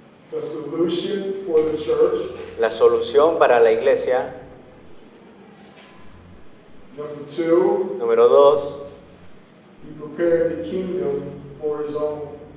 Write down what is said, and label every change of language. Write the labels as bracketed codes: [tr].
[en] The solution for the church. [es] La solución para la iglesia. [en] Number two, [es] Número 2, [en] He prepared the kingdom for His own.